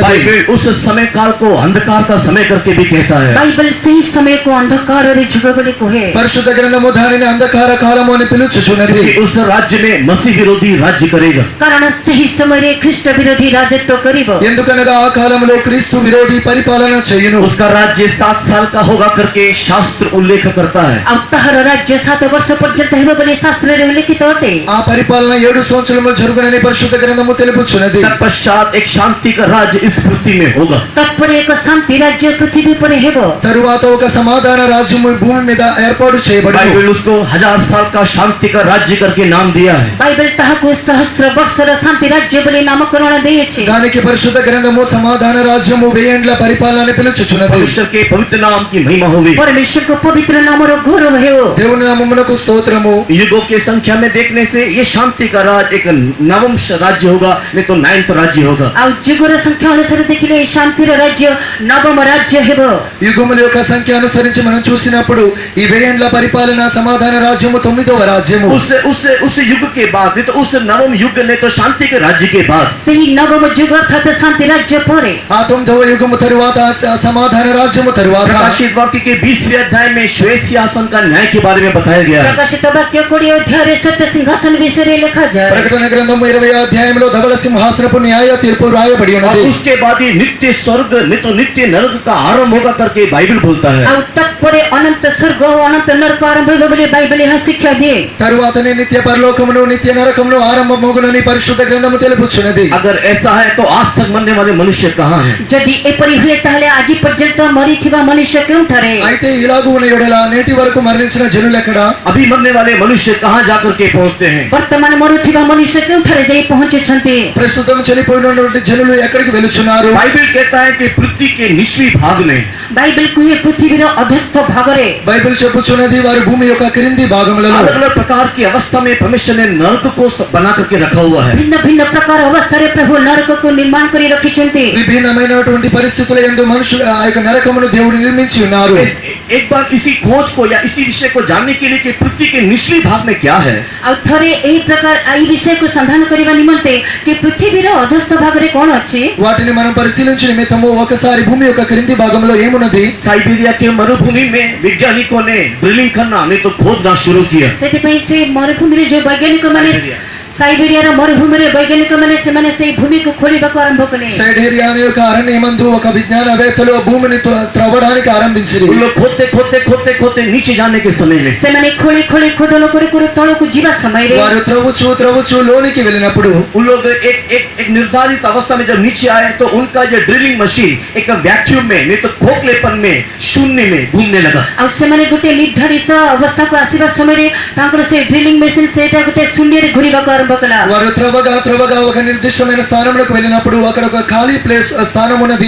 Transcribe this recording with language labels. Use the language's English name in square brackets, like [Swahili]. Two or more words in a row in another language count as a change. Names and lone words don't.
[Hindi] बाइबल उस समय काल को अंधकार का समय करके भी कहता है. [Odia] ବାଇବଲ ସେହି ସମୟକୁ ଅନ୍ଧକାରରେ ଯୁଗ ବୋଲି କୁହେ. [Telugu] పరిశుద్ధ గ్రంథము దానిని అంధకార కాలము అని పిలుచుచున్నది. [Hindi] कि उस राज्य में मसीह विरोधी राज्य करेगा. [Odia] କାରଣ ସେହି ସମୟରେ ଖ୍ରୀଷ୍ଟ ବିରୋଧୀ ରାଜତ୍ୱ କରିବ. [Telugu] ఎందుకనగా ఆ కాలంలో క్రీస్తు విరోధి పరిపాలన చేయును. [Hindi] उसका राज्य 7 साल का होगा करके शास्त्र उल्लेख करता है. [Odia] ଆଉ ତାହାର ରାଜ୍ୟ 7 ବର୍ଷ ପର୍ଯ୍ୟନ୍ତ ହେବ ବୋଲି ଶାସ୍ତ୍ରରେ ଉଲ୍ଲେଖିତ ଅଟେ. [Telugu] ఆ పరిపాలన 7 సంవత్సరములు జరుగునని పరిశుద్ధ గ్రంథము తెలుపుచున్నది. [Hindi] तत्पश्चात एक शांति का राज्य इस पृथ्वी में होगा. [Odia] తత్ପରେ ଏକ ଶାନ୍ତି ରାଜ୍ୟ ପୃଥିବୀ ଉପରେ ହେବ. [Telugu] తరువాత ఒక సమాధాన రాజ్యము భూమి మీద ఏర్పాటు చేయబడును. [Hindi] बाइबल उसको 1000 साल का शांति का राज्य करके नाम दिया है. [Odia] ବାଇବଲ ତାହାକୁ ସହସ୍ର ବର୍ଷର ଶାନ୍ତି ରାଜ୍ୟ ବୋଲି ନାମକରଣ ଦେଇଅଛି. [Telugu] దానికి పరిశుద్ధ గ్రంథము సమాధాన రాజ్యము 1000 ఏండ్ల పరిపాలన అని పిలుచుచున్నది. [Hindi] परमेश्वर के पवित्र नाम की महिमा होगी. [Odia] ପରମେଶ୍ୱରଙ୍କ ପବିତ୍ର ନାମର ଗୌରବ ହେଉ. [Telugu] దేవుని నామమునకు స్తోత్రము. [Hindi] युगों के संख्या में देखने से ये शांति का राज एक नवम राज्य होगा, नहीं तो 9th राज्य होगा. [Odia] ଆଉ ଯୁଗର ସଂଖ୍ୟା ଅନୁସାରେ ଦେଖିଲେ ଏହି ଶାନ୍ତିର ରାଜ୍ୟ ନବମ ରାଜ୍ୟ ହେବ. [Telugu] యుగముల యొక్క సంఖ్య అనుసరించి మనం చూసినప్పుడు ఈ 1000 ఏండ్ల పరిపాలన సమాధాన రాజ్యము 9వ రాజ్యము. [Hindi] उस युग के बाद नहीं तो उस नवम युग नहीं तो शांति के राज्य के बाद [Odia] ସେହି नवମ ଯୁଗ ଅର୍ଥାତ୍ ଶାନ୍ତି ରାଜ୍ୟ ପରେ [Telugu] ఆ 9వ యుగము తరువాత సమాధాన రాజ్యము తరువాత [Hindi] प्रकाशित वाक्य के 20वें अध्याय में श्वेत सिंहासन का न्याय के बारे में बताया गया है. [Odia] ପ୍ରକାଶିତ ବାକ୍ୟ 20 ଅଧ୍ୟାୟରେ ସତ୍ୟ ସିଂହାସନ ବିଷୟରେ ଲେଖାଯାଏ. [Telugu] ప్రకటన గ్రంథము 20వ అధ్యాయంలో ధవళ సింహాసనపు న్యాయ తీర్పు రాయబడి [Hindi] और [Telugu] ఉన్నది. [Hindi] उसके बाद ये नित्य स्वर्ग नहीं तो नित्य नरक का आरंभ होगा करके बाइबल बोलता है. [Odia] ଆଉ ତତ୍ପରେ ଅନନ୍ତ ସ୍ୱର୍ଗ ଓ ଅନନ୍ତ ନରକ ଆରମ୍ଭ ହେବ ବୋଲି ବାଇବଲ ଏହା ଶିକ୍ଷା ଦିଏ. [Telugu] తరువాతనే నిత్య పరలోకమును నిత్య నరకమును ఆరంభమగునని పరిశుద్ధ గ్రంథము తెలుపుచున్నది. [Hindi] अगर ऐसा है तो आज तक मरने वाले मनुष्य कहाँ हैं? [Odia] ଯଦି ଏପରି ହୁଏ ତାହେଲେ ଆଜି ପର୍ଯ୍ୟନ୍ତ ମରିଥିବା ମନୁଷ୍ୟ କେଉଁଠାରେ? [Telugu] అయితే ఇలాగూ ఉన్న యెడల నేటి వరకు మరణించిన జనులు ఎక్కడ? [Hindi] अभी मरने वाले मनुष्य कहाँ जाकर के पहुँचते हैं? [Odia] ବର୍ତ୍ତମାନ ମରୁଥିବା ମନୁଷ୍ୟ କେଉଁଠାରେ ଯାଇ ପହଞ୍ଚୁଛନ୍ତି? [Telugu] ప్రస్తుతం చనిపోయినటువంటి జనులు ఎక్కడికి వెళుచున్నారు? [Hindi] बाइबल कहता है कि पृथ्वी के निचली भाग में [Odia] ବାଇବଲ କୁହେ ପୃଥିବୀର ଅଧସ୍ଥ ଭାଗରେ [Telugu] బైబిల్ చెప్పుచున్నది వారి భూమి యొక్క క్రింది భాగములలో [Hindi] अलग अलग प्रकार की अवस्था में परमेश्वर ने नरक को बना करके रखा हुआ है. [Odia] ଭିନ୍ନ ଭିନ୍ନ ପ୍ରକାର ଅବସ୍ଥାରେ ପ୍ରଭୁ ନରକକୁ ନିର୍ମାଣ କରି ରଖିଛନ୍ତି. [Telugu] విభిన్నమైనటువంటి పరిస్థితుల యందు మనుషులు ఆ యొక్క నరకమును దేవుడు నిర్మించి ఉన్నారు. [Hindi] एक बार इसी खोज को या इसी विषय को जानने के लिए कि पृथ्वी के निचली भाग में क्या है, [Odia] ଆଉ ଥରେ ଏହି ପ୍ରକାର ଏହି ବିଷୟକୁ ସନ୍ଧାନ କରିବା ନିମନ୍ତେ କି పృథివీର ଅଧସ୍ଥ ଭାଗରେ କ'ଣ ଅଛି [Telugu] వాటిని మనం పరిశీలించే నిమిత్తము ఒకసారి భూమి యొక్క క్రింది భాగంలో ఏమున్నది [Hindi] साइबेरिया के मरुभूमि में वैज्ञानिकों ने ड्रिलिंग करना नहीं तो खोदना शुरू किया। [Odia] ସେଥିପାଇଁ ସେ ମରୁଭୂମିରେ ଯୋଉ ବୈଜ୍ଞାନିକମାନେ ସାଇବେରିଆର ମରୁଭୂମିରେ ବୈଜ୍ଞାନିକମାନେ ସେମାନେ ସେହି ଭୂମିକୁ ଖୋଳିବାକୁ ଆରମ୍ଭ కలే। [Telugu] సైబేరియా అనే ఒక అరణ్యమందు ఒక విజ్ఞానవేత్తలు భూమిని త్రవ్వడానికి ఆరంభించారు। [Hindi] उन लोग खोदते खोदते खोदते खोदते नीचे जाने के समय में [Odia] ସେମାନେ ଖୋଳି ଖୋଳି ଖୋଦନ କରି କରି ତଳକୁ ଯିବା ସମୟରେ [Telugu] వారు త్రవ్వుచు లోనికి వెళ్ళినప్పుడు [Hindi] उन लोग एक निर्धारित अवस्था में जब नीचे आए तो उनका जो [English] drilling machine [Hindi] एक वैक्यूम में नहीं तो खोखलेपन में शून्य में घूमने लगा। [Odia] ଆଉ ସେମାନେ ଗୋଟେ ନିର୍ଦ୍ଧାରିତ ଅବସ୍ଥାକୁ ଆସିବା ସମୟରେ ତାଙ୍କର ସେ [English] drilling machine [Odia] ସେଇଟା ଗୋଟେ ଶୂନ୍ୟରେ ଘୁରିବାକୁ ଆରମ୍ଭ କଲା। [Telugu] వారు త్రవ్వగా ఒక నిర్దిష్టమైన స్థానంలోకి వెళ్ళినప్పుడు అక్కడ ఒక ఖాళీ ప్లేస్ స్థానం ఉన్నది।